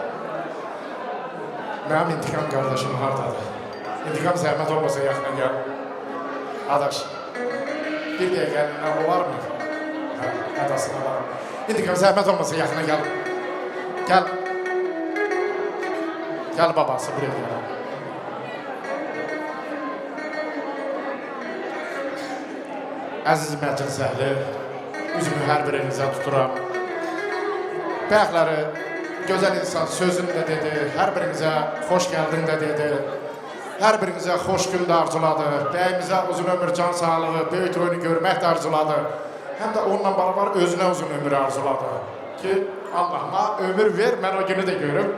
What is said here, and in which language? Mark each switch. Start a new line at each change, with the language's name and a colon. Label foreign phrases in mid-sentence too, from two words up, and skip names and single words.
Turkish: Benim intikam kardeşim hardadır. İntikam zahmet olmasa yakına gel.
Azerbaijani: Adaş, bir dəqiqə olar mı? Adasına var.
Turkish: İntikam zahmet olmasa yakına gel. Gel. Gel babası buraya gel.
Azerbaijani: Əziz məclis əhli, üzümü hər birinizə tuturam. Bəyəkləri, gözəl insan sözünü də dedi, hər birinizə xoş gəldin də dedi, hər birinizə xoş gün də arzuladı, bəyimizə uzun ömür, can sağlığı, böyük oyunu görmək də arzuladı, həm də onunla beraber özünə uzun ömür arzuladı ki, Allah'ıma ömür ver, mən o günü də görüm.